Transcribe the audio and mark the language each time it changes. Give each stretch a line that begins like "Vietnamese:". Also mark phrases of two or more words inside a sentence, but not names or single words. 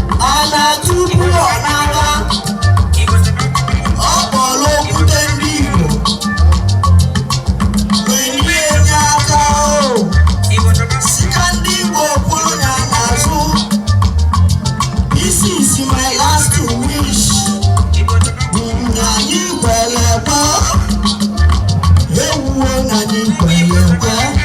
Igbo: Ọ na-atụbu ọ n'aka. Ọ kpọrọ okwute ndị Igbo. Welie ya aka o. Si ka ndị Igbo kwụrụ ya n'azụ.
English: This is my last wish.
Igbo: Na anyị kwere ekwe. Ewuwo na anyị kwere ekwe.